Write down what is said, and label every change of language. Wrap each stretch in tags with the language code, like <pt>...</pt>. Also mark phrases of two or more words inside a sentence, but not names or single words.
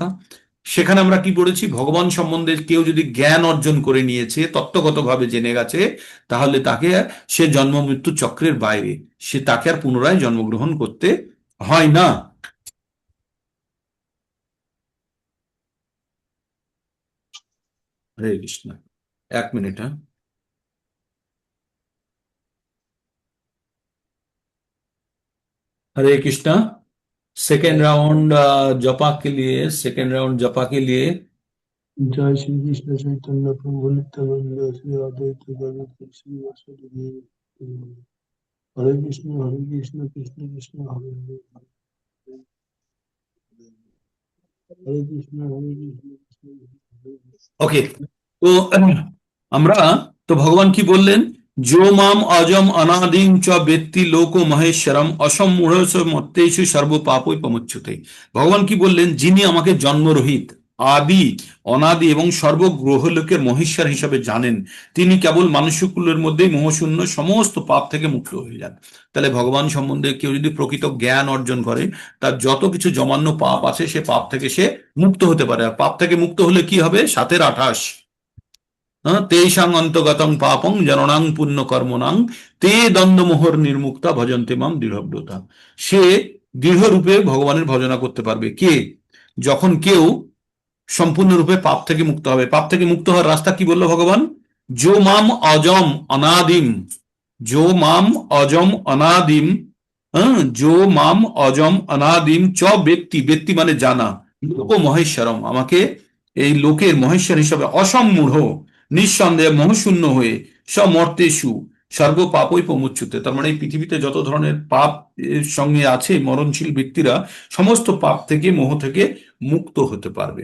<bn>সেখানে আমরা কি পড়েছি, ভগবান সম্বন্ধে কেউ যদি জ্ঞান অর্জন করে নিয়েছে, তত্ত্বগতভাবে জেনে গেছে, তাহলে তাকে সে জন্ম মৃত্যু চক্রের বাইরে, সে তাকে আর পুনরায় জন্মগ্রহণ করতে হয় না।</bn> <sa>হরে কৃষ্ণ,</sa> <bn>1 মিনিট।</bn> <sa>हरे कृष्णा।</sa> <en>second round</en> <hi>जपा के लिए,</hi> <en>second round</en> <hi>जपा के लिए</hi> <sa>जय श्री कृष्ण चैतन्य प्रभु नित्यानंद श्री अद्वैत गदाधर श्री वासुदेव देव। हरे कृष्ण कृष्ण कृष्ण हरे हरे हरे कृष्ण कृष्ण हरे</sa> <bn>ओके। तो আমরা তো ভগবান কি বললেন,</bn> <sa>जो माम अजम अनादिम च वेत्ति लोको महेश्वरम অসম্মূঢ় মত্তেষু সর্ব পাপৈ প্রমুচ্যতে।</sa> <bn>ভগবান কি বললেন, যিনি আমাকে জন্মরহিত, আদি, অনাদি এবং সর্বগ্রহলোকের মহেশ্বর হিসাবে জানেন, তিনি কেবল মানুষকুলের মধ্যেই মোহশূন্য সমস্ত পাপ থেকে মুক্ত হয়ে যান। তাহলে ভগবান সম্বন্ধে কেউ যদি প্রকৃত জ্ঞান অর্জন করে, তার যত কিছু জমান্য পাপ আছে সে পাপ থেকে সে মুক্ত হতে পারে। আর পাপ থেকে মুক্ত হলে কি হবে, 7-এর 28,</bn> <sa>তেষাং অন্তগতং পাপং জননাং পুণ্য কর্মনাং তে দ্বন্দ্বমোহর নির্মুক্তা ভজন্তে মাম দৃঢ়ব্রতা।</sa> <bn>সে দৃঢ়রূপে ভগবানের ভজনা করতে পারবে। কে, যখন কেউ সম্পূর্ণরূপে পাপ থেকে মুক্ত হবে। পাপ থেকে মুক্ত হওয়ার রাস্তা কি বললো ভগবান,</bn> <sa>যো মাম অজম অনাদিম, যো মাম অজম অনাদিম, যো মাম অজম অনাদিম চ ব্যক্তি,</sa> <bn>ব্যক্তি মানে জানা,</bn> <sa>লোক মহেশ্বরম,</sa> <bn>আমাকে এই লোকের মহেশ্বর হিসাবে অসম্মূঢ় নিঃসন্দেহে মোহশূন্য হয়ে</bn> <sa>সমর্তেষু সর্ব পাপই প্রমুচ্যুতে।</sa> <bn>তার মানে এই পৃথিবীতে যত ধরনের পাপ এর সঙ্গে আছে, মরণশীল ব্যক্তিরা সমস্ত পাপ থেকে, মোহ থেকে মুক্ত হতে পারবে।</bn>